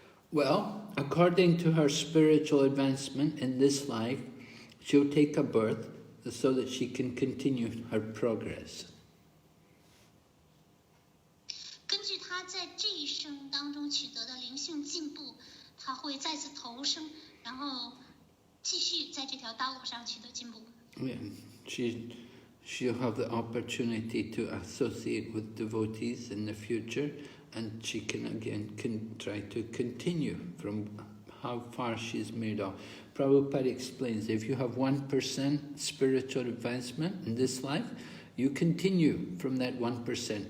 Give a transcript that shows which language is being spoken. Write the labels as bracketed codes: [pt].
[en] Well, according to her spiritual advancement in this life, she'll take a birth so that she can continue her progress. [zh] 根据她在这一生当中取得的灵性进步，她会再次投生，然后继续在这条道路上取得进步。 [en] Yeah, she'll have the opportunity to associate with devotees in the future, and she can try to continue from how far she's made off. Prabhupada explains, if you have 1% spiritual advancement in this life, you continue from that 1%.